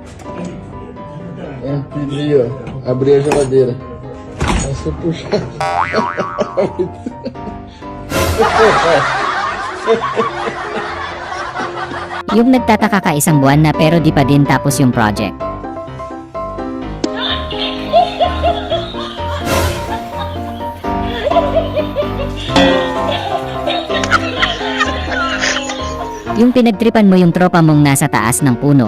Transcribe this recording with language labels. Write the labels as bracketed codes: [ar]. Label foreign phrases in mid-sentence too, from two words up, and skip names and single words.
[pt] Pili, ó. Abri a geladeira. Nossa, puxa. [tl] Yung nagtataka ka isang buwan na pero di pa din tapos yung project. Yung pinagtripan mo yung tropa mong nasa taas ng puno.